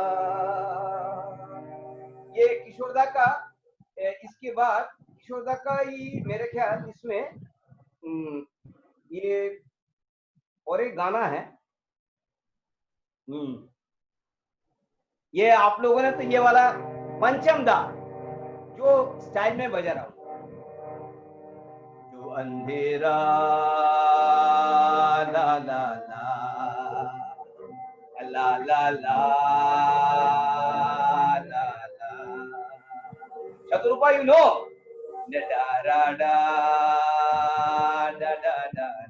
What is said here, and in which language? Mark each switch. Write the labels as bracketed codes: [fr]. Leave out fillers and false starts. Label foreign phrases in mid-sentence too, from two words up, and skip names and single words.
[hi] ये किशोरदा का, इसके बाद किशोरदा का ही मेरे ख्याल इसमें ये और एक गाना है। ये आप लोगों ने तो ये वाला पंचम दा जो स्टाइल में बजा रहा हूं, जो अंधेरा ला ला ला ला ला ला ला ला, शत्रुपा [en] you know, डा डा डा डा डा डा,